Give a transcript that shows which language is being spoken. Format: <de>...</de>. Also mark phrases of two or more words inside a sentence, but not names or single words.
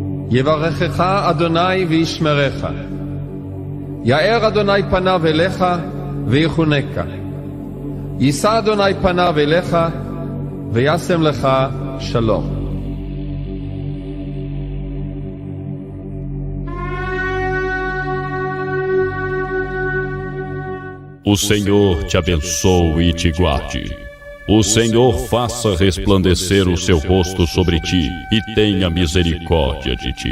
<he>יברכך אדוני וישמרך. יאר אדוני פניו אליך ויחונקה. יישא אדוני פניו אליך וישם לך שלום.</he> <pt>O Senhor te abençoe e te guarde. O Senhor faça resplandecer o seu rosto sobre ti e tenha misericórdia de ti.</pt>